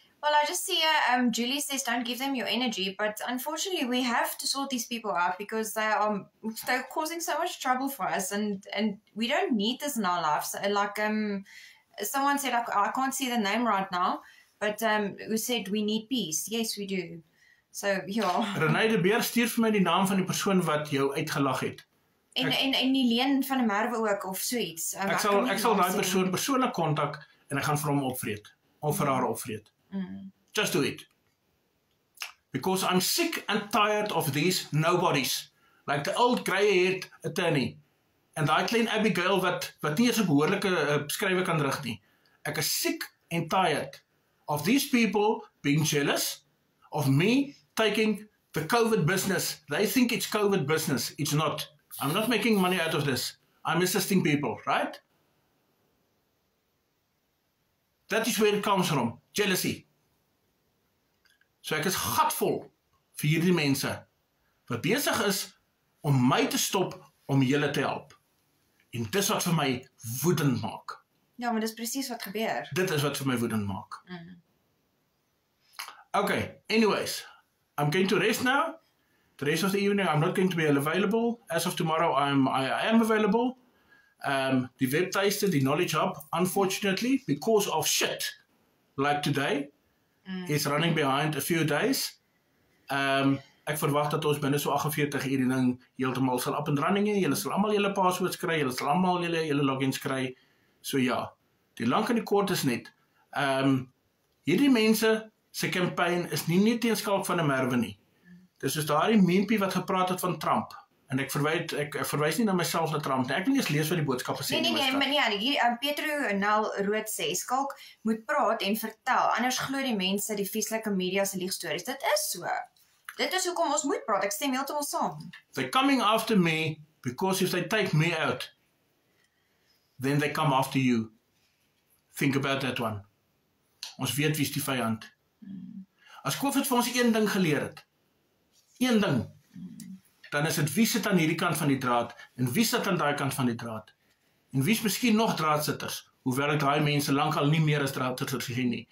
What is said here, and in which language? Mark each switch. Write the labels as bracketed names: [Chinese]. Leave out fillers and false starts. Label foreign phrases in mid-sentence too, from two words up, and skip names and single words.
[English] Well, I just see Julie says don't give them your energy, but unfortunately we have to sort these people out because they're causing so much trouble for us, and we don't need this in our lives. Like someone said, I can't see the name right now, but who said we need peace. Yes, we do. So ja. [Afrikaans] Renée de Beer stuur vir my die naam van die persoon wat jou uitgelag het. En die Leen van der Merwe ook of so iets. Ek sal daai persoon persoonlik kontak en ek gaan vir hom opvreet. Of vir haar opvreet. [English] Just do it. Because I'm sick and tired of these nobodies. Like the old grey-haired attorney. [Afrikaans] En daai klein Abigail wat nie eens 'n behoorlike skrywe kan rig nie. Ek is [English] sick and tired of these people being jealous of me taking the COVID business. They think it's COVID business. It's not. I'm not making money out of this. I'm assisting people, right? That is where it comes from. Jealousy. [Afrikaans] So ek is gatvol vir hierdie mense wat besig is om my te stop om julle te help. En dis wat vir my woedend maak. Ja, maar dis presies wat gebeur. Dit is wat vir my woedend maak. [English] Okay, anyways, I'm going to rest now. The rest of the evening, I'm not going to be available. As of tomorrow, I am available. The webtuiste, the Knowledge Hub, unfortunately, because of shit like today, is running behind a few days. [Afrikaans] Ek verwag dat ons binne so 48 uur die ding heeltemal sal [English] up and running [Afrikaans] hê. Julle sal almal julle passwords kry, julle sal almal julle logins kry. So ja, die lank en die kort is net. Hierdie mense se campaign is nie net teen Skalk van der Merwe nie. Dis soos daardie mempie wat gepraat het van Trump. En ek verwys nie na myself na Trump nie. Ek wil eers lees wat die boodskappe sê. Nee, Petro Nel Rood sê, Skalk moet praat en vertel, anders glo die mense die vieslike media se liegstories. Dit is so. Dit is hoekom ons moet praat. Ek stem heeltemal saam. [English] They're coming after me because if they take me out, then they come after you. Think about that one. [Afrikaans] Ons weet wie's die vyand. As COVID vir ons een ding geleer het, een ding, dan is dit wie sit aan hierdie kant van die draad en wie sit aan daai kant van die draad. En wie's miskien nog draadsitters, hoewel ek daai mense lankal nie meer as draadsitters gesien nie.